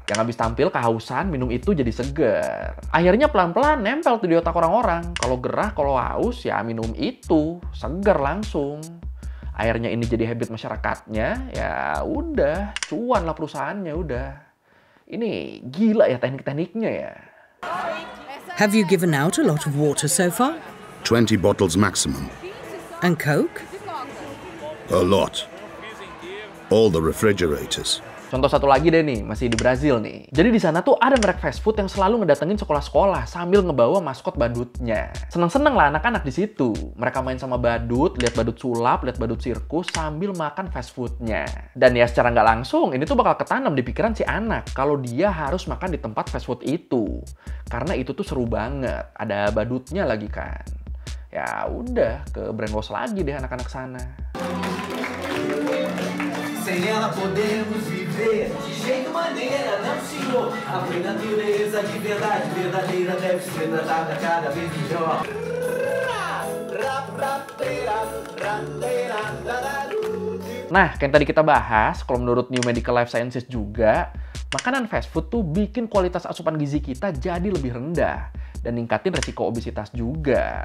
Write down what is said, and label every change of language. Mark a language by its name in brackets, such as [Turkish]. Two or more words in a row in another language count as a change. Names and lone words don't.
[Indonesian] Yang habis tampil kehausan, minum itu jadi seger. Akhirnya pelan-pelan nempel tuh di otak orang-orang. Kalau gerah, kalau haus, ya minum itu. Seger langsung. Akhirnya ini jadi habit masyarakatnya, ya udah. Cuan lah perusahaannya, udah. Ini gila ya teknik-tekniknya ya. [English] Have you given out a lot of water so far? 20 bottles maximum. And Coke? A lot. All the refrigerators. [Indonesian] Contoh satu lagi deh nih, masih di Brazil nih. Jadi di sana tuh ada merek [English] fast food [Indonesian] yang selalu ngedatengin sekolah-sekolah sambil ngebawa maskot badutnya. Seneng-seneng lah anak-anak di situ. Mereka main sama badut, lihat badut sulap, lihat badut sirkus sambil makan [English] fast foodnya. [Indonesian] Dan ya secara nggak langsung, ini tuh bakal ketanam di pikiran si anak kalau dia harus makan di tempat [English] fast food [Indonesian] itu. Karena itu tuh seru banget, ada badutnya lagi kan. Ya udah, ke brainwash lagi deh anak-anak sana. [Portuguese] Sem ela podemos viver de jeito maneira, não senhor. A natureza de verdade verdadeira deve ser tratada cada vez melhor. [Indonesian] Nah, kayak tadi kita bahas, kalau menurut New Medical Life Sciences juga, makanan [English] fast food [Indonesian] tuh bikin kualitas asupan gizi kita jadi lebih rendah dan ningkatin resiko obesitas juga.